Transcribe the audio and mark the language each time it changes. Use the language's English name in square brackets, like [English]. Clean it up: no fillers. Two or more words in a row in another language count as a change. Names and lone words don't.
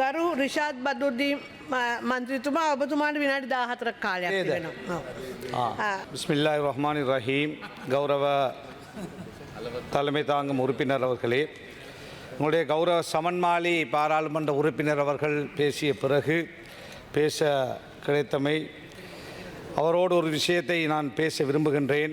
[Sinhala] ගරු රිෂාද් බදුද්දී මන්ත්‍රීතුමා ඔබතුමාට විනාඩි 14ක් කාලයක් තිබෙනවා. [Arabic] بسم الله الرحمن الرحيم. [Tamil] கௌரவ தலைமை தாங்கும் உறுப்பினர் அவர்களே, உங்களுடைய கௌரவ சமன்மாலி பாராளுமன்ற உறுப்பினர் அவர்கள் பேசிய பிறகு பேச கிடைத்தமை, அவரோடு ஒரு விஷயத்தை நான் பேச விரும்புகின்றேன்.